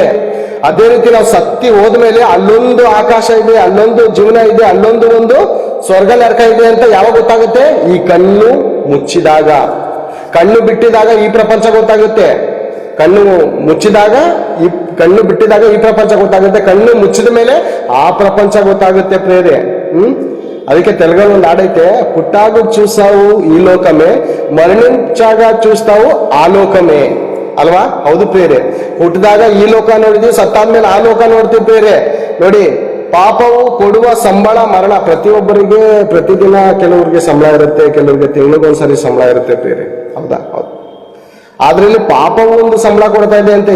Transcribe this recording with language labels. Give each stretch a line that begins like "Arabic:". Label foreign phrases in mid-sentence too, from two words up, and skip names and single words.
Kannada: ಅದೇ ರೀತಿ ನಾವು ಸತ್ತಿ ಹೋದ್ಮೇಲೆ ಅಲ್ಲೊಂದು ಆಕಾಶ ಇದೆ, ಅಲ್ಲೊಂದು ಜೀವನ ಇದೆ, ಅಲ್ಲೊಂದು ಒಂದು ಸ್ವರ್ಗ ನರಕ ಇದೆ ಅಂತ ಯಾವಾಗ ಗೊತ್ತಾಗುತ್ತೆ? ಈ ಕಣ್ಣು ಮುಚ್ಚಿದಾಗ. ಕಣ್ಣು ಬಿಟ್ಟಿದಾಗ ಈ ಪ್ರಪಂಚ ಗೊತ್ತಾಗುತ್ತೆ. ಕಣ್ಣು ಮುಚ್ಚಿದಾಗ ಕಣ್ಣು ಬಿಟ್ಟಿದಾಗ ಈ ಪ್ರಪಂಚ ಗೊತ್ತಾಗುತ್ತೆ. ಕಣ್ಣು ಮುಚ್ಚಿದ ಮೇಲೆ ಆ ಪ್ರಪಂಚ ಗೊತ್ತಾಗುತ್ತೆ ಪ್ರೇರೆ. ಅದಕ್ಕೆ ತೆಲುಗಲ್ಲಿ ಒಂದು ಹಾಡೈತೆ,
Telugu: పుట్టాగు చూసావు ఈ లోకమే, మరణించాಗ చూస్తావు ఆ లోకమే
Kannada: ಅಲ್ವಾ? ಹೌದು ಪ್ರೇರೆ. ಹುಟ್ಟಿದಾಗ ಈ ಲೋಕ ನೋಡಿದ್ವಿ, ಸತ್ತಾದ್ಮೇಲೆ ಆ ಲೋಕ ನೋಡ್ತೀವಿ ಪ್ರೇರೆ. ನೋಡಿ, ಪಾಪವು ಕೊಡುವ ಸಂಬಳ ಮರಣ. ಪ್ರತಿಯೊಬ್ಬರಿಗೆ ಪ್ರತಿದಿನ ಕೆಲವರಿಗೆ ಸಂಬಳ ಇರುತ್ತೆ, ಕೆಲವರಿಗೆ ತಿಂಗಳಿಗೊಂದ್ಸರಿ ಸಂಬಳ ಇರುತ್ತೆ ಪ್ರೇರೆ. ಹೌದಾ? ಹೌದು. ಆದ್ರೆ ಇಲ್ಲಿ ಪಾಪವು ಒಂದು ಸಂಬಳ ಕೊಡ್ತಾ ಇದೆ ಅಂತ.